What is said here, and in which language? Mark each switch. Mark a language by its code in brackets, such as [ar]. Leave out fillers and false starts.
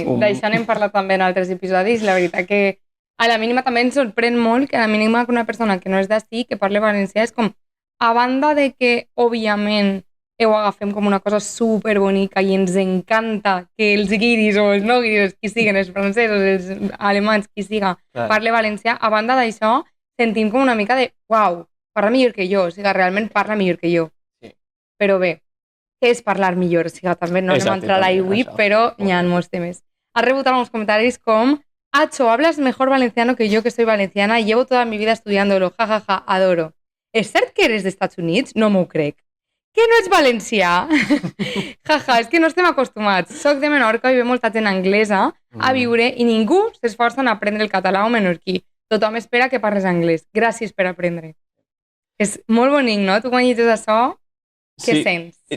[ca] D'això n'hem parlat també en altres episodis. La veritat que a la mínima també ens sorprèn molt que a la mínima que una persona que no és d'ací, que parli valencià, és com, a banda de que, òbviament, ho agafem com una cosa superbonica i ens encanta que els guiris o els no guiris, qui siguin, els francesos, els alemans, qui siga, parli valencià, a banda d'això, sentim com una mica de, uau, parla millor que jo, o sigui, realment parla millor que jo. Sí. Però bé, què és parlar millor? O sigui, també no anem a entrar a l'IWIP, però hi ha molts temes. Has rebut alguns comentaris com [es] Acho, hablas mejor valenciano que yo, que soy valenciana y llevo toda mi vida estudiándolo, jajaja, adoro. [ca] ¿És cert que eres dels Estats Units? No m'ho crec. Que no ets valencià? Jaja, és que no estem acostumats. Soc de Menorca i ve molta gent anglesa a viure i ningú s'esforça en aprendre el català o menorquí. Tothom espera que parles anglès. Gràcies per aprendre. És molt bonic, no? Tu quan llegis això, què sents?